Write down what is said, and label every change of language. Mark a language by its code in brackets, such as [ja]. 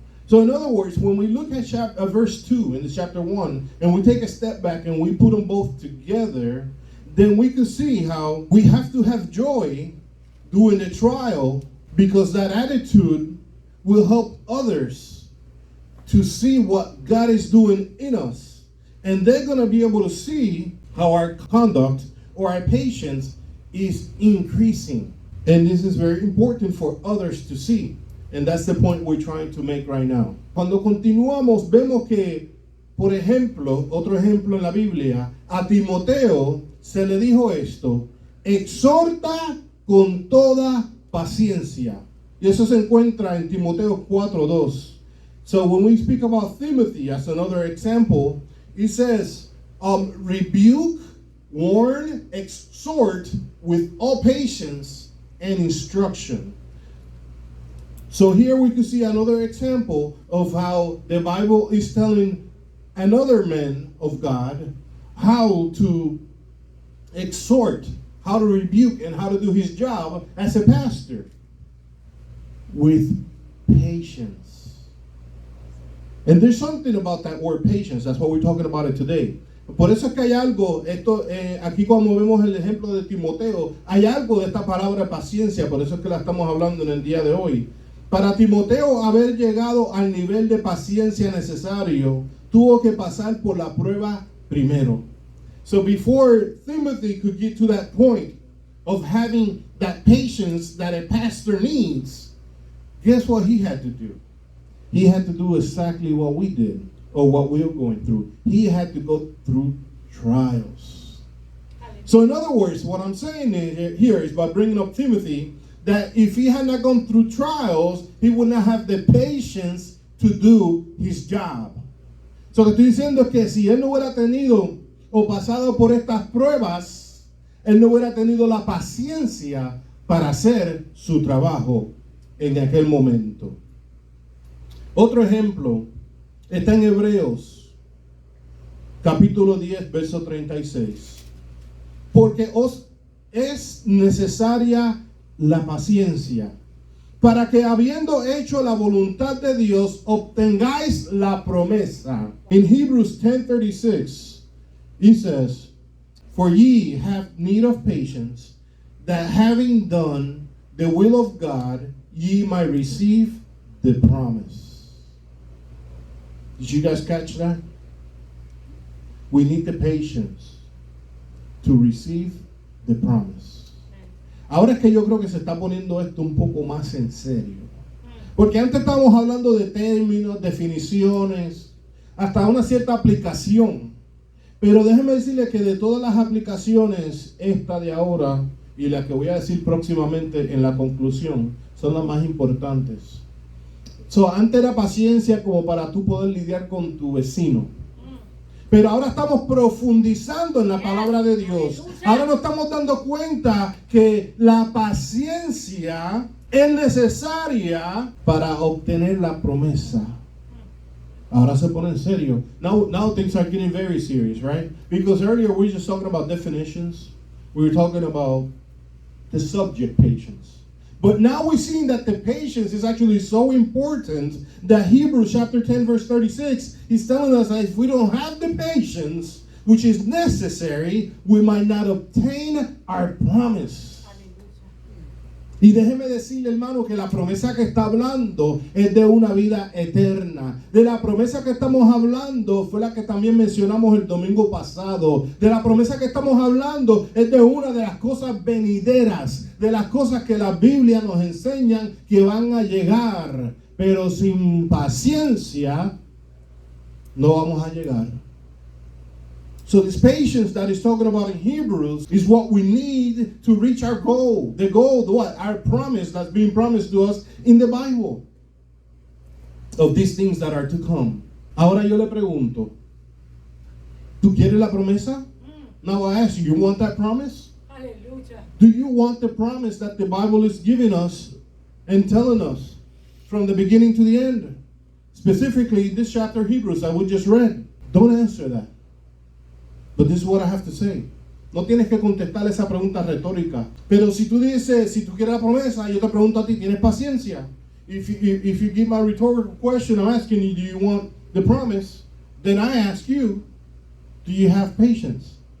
[en] So in other words, when we look at verse 2 in the chapter 1 and we take a step back and we put them both together, then we can see how we have to have joy during the trial, because that attitude will help others to see what God is doing in us. And they're going to be able to see how our conduct or our patience is increasing. And this is very important for others to see. And that's the point we're trying to make right now. [es] Cuando continuamos, vemos que, por ejemplo, otro ejemplo en la Biblia, a Timoteo se le dijo esto: exhorta con toda paciencia. Y eso se encuentra en Timoteo 4:2. [en] So when we speak about Timothy as another example, it says, rebuke, warn, exhort with all patience and instruction. So here we can see another example of how the Bible is telling another man of God how to exhort, how to rebuke, and how to do his job as a pastor with patience. And there's something about that word patience. That's what we're talking about it today. [es] Por eso es que hay algo, aquí cuando vemos el ejemplo de Timoteo, hay algo de esta palabra paciencia, por eso es que la estamos hablando en el día de hoy. Para Timoteo haber llegado al nivel de paciencia necesario, tuvo que pasar por la prueba primero. [en] So before Timothy could get to that point of having that patience that a pastor needs, guess what he had to do? He had to do exactly what we did, or what we're going through. He had to go through trials. So in other words, what I'm saying here is by bringing up Timothy, that if he had not gone through trials, he would not have the patience to do his job. [es] So lo que estoy diciendo es que si él no hubiera tenido o pasado por estas pruebas, él no hubiera tenido la paciencia para hacer su trabajo en aquel momento. Otro ejemplo está en Hebreos, capítulo 10, verso 36. Porque os es necesaria la paciencia, para que habiendo hecho la voluntad de Dios, obtengáis la promesa. [en] In Hebrews 10:36, he says, for ye have need of patience, that having done the will of God, ye might receive the promise. Did you guys catch that? We need the patience to receive the promise. [es] Ahora es que yo creo que se está poniendo esto un poco más en serio. Porque antes estábamos hablando de términos, definiciones, hasta una cierta aplicación. Pero déjeme decirle que de todas las aplicaciones, esta de ahora y la que voy a decir próximamente en la conclusión, son las más importantes. So, antes era paciencia como para tú poder lidiar con tu vecino. Pero ahora estamos profundizando en la palabra de Dios. Ahora nos estamos dando cuenta que la paciencia es necesaria para obtener la promesa. Ahora se pone en serio. [en] Now things are getting very serious, right? Because earlier we were just talking about definitions. We were talking about the subject patience. But now we're seeing that the patience is actually so important that Hebrews chapter 10 verse 36 is telling us that if we don't have the patience which is necessary, we might not obtain our promise. [es] Y déjeme decirle, hermano, que la promesa que está hablando es de una vida eterna. De la promesa que estamos hablando fue la que también mencionamos el domingo pasado. De la promesa que estamos hablando es de una de las cosas venideras, de las cosas que la Biblia nos enseña que van a llegar. Pero sin paciencia no vamos a llegar. [en] So this patience that is talking about in Hebrews is what we need to reach our goal. The goal, what? Our promise that's being promised to us in the Bible. Of these things that are to come. [es] Ahora yo le pregunto, ¿tú quieres la promesa? [en] Now I ask you, you want that promise? Hallelujah. Do you want the promise that the Bible is giving us and telling us from the beginning to the end? Specifically, this chapter of Hebrews that we just read. Don't answer that. But this is what I have to say. [es] No tienes que contestar esa pregunta retórica. Pero si tú dices, si tú quieres la promesa, yo te pregunto a ti, ¿tienes paciencia? [en] If you give my rhetorical question, I'm asking you, do you want the promise? Then I ask you, do you have patience?